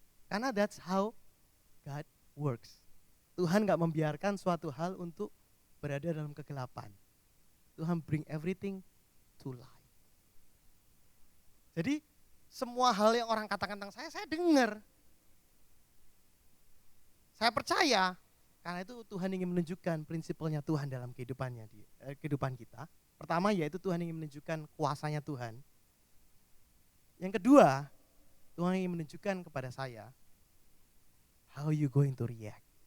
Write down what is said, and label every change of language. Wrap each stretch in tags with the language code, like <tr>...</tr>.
<id>Karena</id> <en>that's how God works.</en> <id>Tuhan gak membiarkan suatu hal untuk berada dalam kegelapan. Tuhan</id> <en>bring everything to light.</en> <id>Jadi semua hal yang orang katakan tentang saya dengar. Saya percaya, karena itu Tuhan ingin menunjukkan prinsipnya Tuhan dalam kehidupan kita. Pertama yaitu Tuhan ingin menunjukkan kuasanya Tuhan. Yang kedua, Tuhan ingin menunjukkan kepada saya,</id> <en>how you going to react.</en>